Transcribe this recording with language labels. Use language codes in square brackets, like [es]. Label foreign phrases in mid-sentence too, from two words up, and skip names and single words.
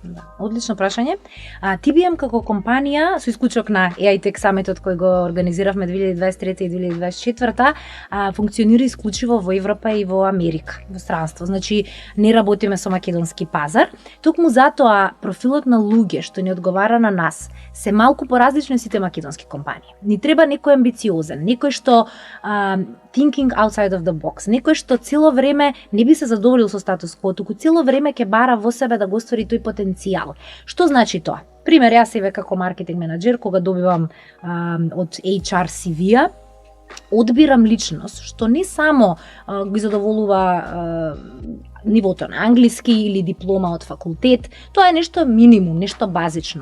[mk] Да, одлично прашање. TBM како компанија, со исклучок на AI-Tech Summit-от кој го организиравме 2023 и 2024, функционира исклучиво во Европа и во Америка, во странство. Значи, не работиме со македонски пазар. Токму затоа профилот на луѓе што ни одговара на нас се малку поразлични сите македонски компании. Ни треба некој амбициозен, некој што [en] thinking outside of the box, [mk] некој што цело време не би се задоволил со статус кво, туку цело време ќе бара во себе да го оствари тој потенцијал. Што значи тоа? Пример, јас еве како маркетинг менаџер, кога добивам од HR CV-а, одбирам личност што не само ги задоволува нивото на англиски или диплома од факултет, тоа е нешто минимум, нешто базично.